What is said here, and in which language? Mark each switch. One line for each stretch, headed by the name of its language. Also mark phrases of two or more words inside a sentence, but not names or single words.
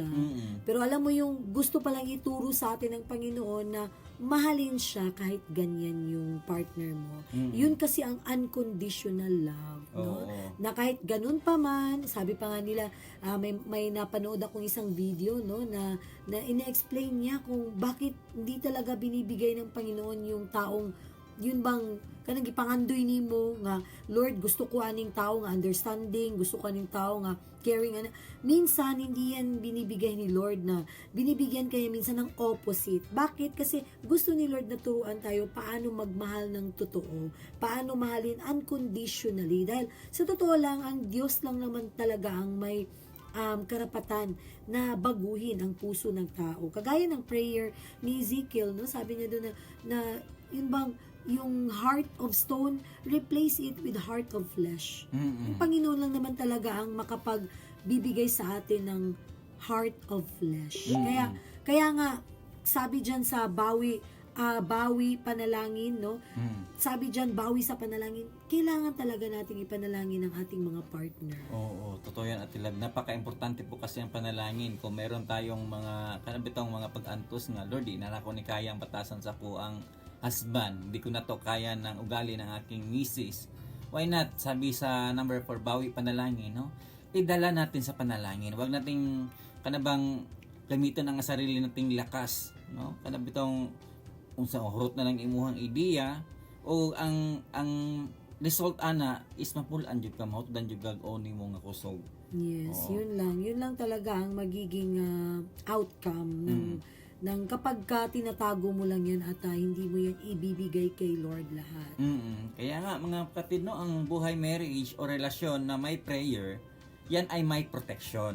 Filipino: Pero alam mo yung gusto palang ituro sa atin ng Panginoon na mahalin siya kahit ganyan yung partner mo. Yun kasi ang
English: unconditional love.
Filipino: No? Na kahit ganun pa man, sabi pa nga nila, may napanood akong isang video, no, na ina-explain niya kung bakit hindi talaga binibigay ng Panginoon yung taong yun bang
Cebuano: kanang gipangandoy nimo nga Lord, gusto ko aning tao nga understanding, gusto ko aning tao nga caring,
Filipino: minsan hindi yan binibigay ni Lord, na binibigyan kaya minsan ng opposite. Bakit? Kasi gusto ni Lord na turuan tayo paano magmahal ng totoo, paano mahalin unconditionally, dahil sa totoo lang ang Diyos lang naman talaga ang may karapatan na baguhin ang puso ng tao. Kagaya ng prayer ni Ezekiel, no, sabi niya doon na yun bang yung
English: heart of stone, replace it with heart of flesh.
Filipino: Ang Panginoon lang naman talaga ang makapagbibigay sa atin ng
English: heart of flesh.
Filipino: Kaya nga, sabi dyan sa bawi panalangin, no? Sabi dyan, bawi sa panalangin, kailangan talaga nating ipanalangin ang ating mga partner. Oo, totoo yan, Ate Love. Napaka-importante po kasi ang panalangin. Kung meron tayong mga,
Cebuano: kanabitong mga pag-antos nga, Lord, di na ako ni kayang batasan sa po ang husband,
Filipino: hindi ko na to kaya ng ugali ng aking misis.
English: Why not?
Filipino: Sabi sa number 4, bawi panalangin, no? Idala natin sa panalangin. Huwag nating kanabang gamitin ang sarili nating lakas, no?
Cebuano: Kanabitong unsa hurot na lang imuhang ideya o ang result ana is mapulan jud ka, mahutdan jud kag oni mo nga kusog.
English: Yes,
Filipino: yun lang talaga ang magiging outcome ng kapag ka tinatago mo lang yan at hindi mo yan ibibigay kay Lord lahat. Kaya nga mga kapatid, no, ang buhay marriage o relasyon na may prayer, yan ay may protection.